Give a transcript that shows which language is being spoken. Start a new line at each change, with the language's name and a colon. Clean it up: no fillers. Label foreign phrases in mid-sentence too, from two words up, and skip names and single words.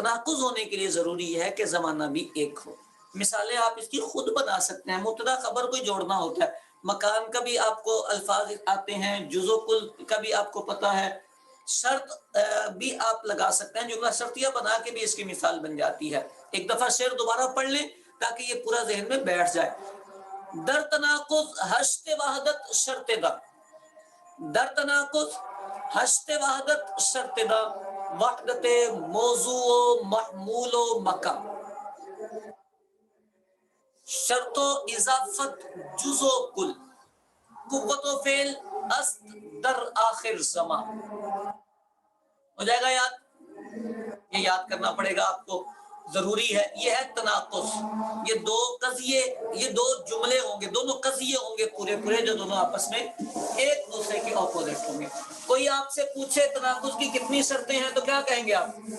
Urdu: تناقض ہونے کے لیے ضروری ہے کہ زمانہ بھی ایک ہو. مثالیں آپ اس کی خود بنا سکتے ہیں. مبتدا خبر کوئی جوڑنا ہوتا ہے، مکان کا بھی آپ کو الفاظ آتے ہیں، جز و کل کا بھی آپ کو پتا ہے، شرط بھی آپ لگا سکتے ہیں، جملہ شرطیہ بنا کے بھی اس کی مثال بن جاتی ہے. ایک دفعہ شعر دوبارہ پڑھ لیں تاکہ یہ پورا ذہن میں بیٹھ جائے.
Persian: در تناقض ہشت وحدت شرط دا، در تناقض ہشت وحدت شرط دا، وحدت موضوع و محمول و مکہ، شرط و اضافت جز و کل، قوت و فعل است در آخر زمان.
Urdu: ہو جائے گا یاد؟ یہ یاد کرنا پڑے گا آپ کو، ضروری ہے. یہ ہے تناقض. یہ دو قضیے، یہ دو جملے ہوں گے، دونوں قضیے ہوں گے پورے پورے جو دونوں آپس میں ایک دوسرے کے اپوزٹ ہوں گے. کوئی آپ سے پوچھے تناقض کی کتنی شرطیں ہیں تو کیا کہیں گے آپ؟